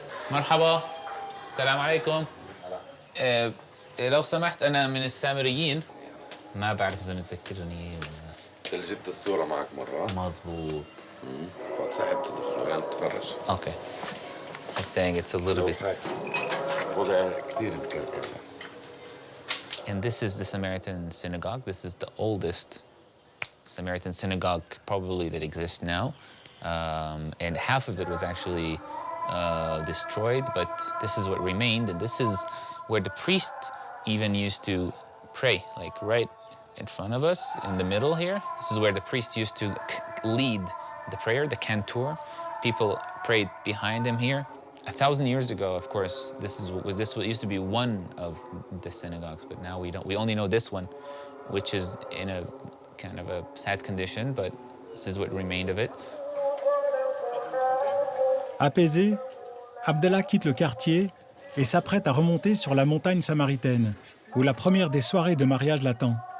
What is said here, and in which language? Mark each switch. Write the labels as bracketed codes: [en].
[ar] مرحبا، السلام عليكم. لو سمحت أنا من السامريين، ما بعرف إذا متذكرني ولا. أنت اللي جبت الصورة معك مرة؟ مظبوط. فصاحب تدخل يعني تتفرج. [en] Okay. I'm saying it's a little bit. [ar] وضع كثير مكركس. [en] And this is the Samaritan synagogue. This is the oldest Samaritan synagogue probably that exists now. And half of it was actually destroyed, but this is what remained. And this is where the priest even used to pray, like right in front of us, in the middle here. This is where the priest used to lead the prayer, the cantor. People prayed behind him here. 1,000 years ago, of course, this used to be one of the synagogues, but now we only know this one, which is in a kind of a sad condition, but this is what remained of it. [fr] Apaisé, Abdallah quitte le quartier et s'apprête à remonter sur la montagne samaritaine, où la première des soirées de mariage l'attend.